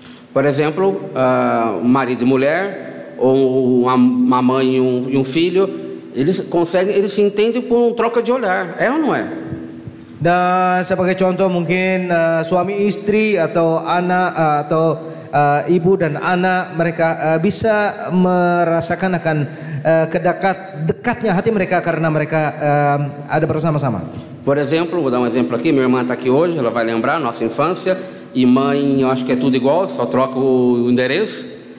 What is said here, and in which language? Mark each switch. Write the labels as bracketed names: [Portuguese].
[Portuguese] Por exemplo, marido e mulher, ou uma mãe e um filho, eles se entendem por troca de olhar, é ou não é? [Indonesian] Dan sebagai contoh mungkin suami istri atau anak atau ibu dan anak mereka bisa merasakan akan dekatnya hati mereka karena mereka ada bersama-sama. [Portuguese] Por exemplo, vou dar um exemplo aqui. Minha irmã está aqui hoje, ela vai lembrar nossa infância. E mãe, eu acho que é tudo igual, só troca o endereço.